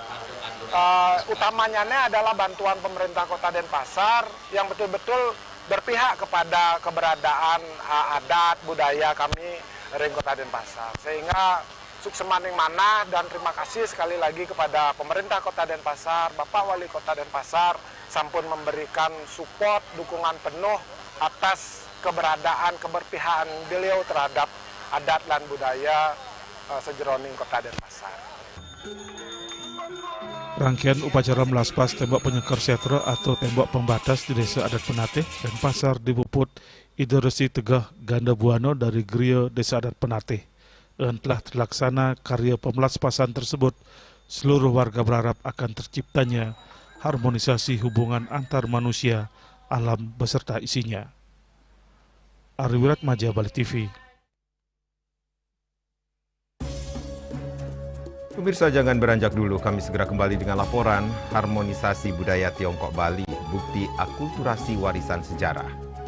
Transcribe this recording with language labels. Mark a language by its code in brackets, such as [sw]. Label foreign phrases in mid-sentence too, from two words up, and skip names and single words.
[id] Utamanya adalah bantuan pemerintah Kota Denpasar yang betul-betul berpihak kepada keberadaan adat budaya kami di Kota Denpasar, sehingga [ban] suksemaning mana [id] dan terima kasih sekali lagi kepada pemerintah Kota Denpasar, Bapak Wali Kota Denpasar sampun memberikan support, dukungan penuh atas keberadaan, keberpihakan beliau terhadap adat dan budaya sejeroning Kota Denpasar. Rangkaian upacara melaspas tembok penyengker setra atau tembok pembatas di Desa Adat Penatih Denpasar dipuput Ide Resi Tegah Ganda Buano dari Griya Desa Adat Penatih. Dan telah terlaksana karya pemelaspasan tersebut, seluruh warga berharap akan terciptanya harmonisasi hubungan antar manusia, alam beserta isinya. Ari Wiratmaja, Bali TV. Pemirsa, jangan beranjak dulu, kami segera kembali dengan laporan harmonisasi budaya Tiongkok Bali, bukti akulturasi warisan sejarah.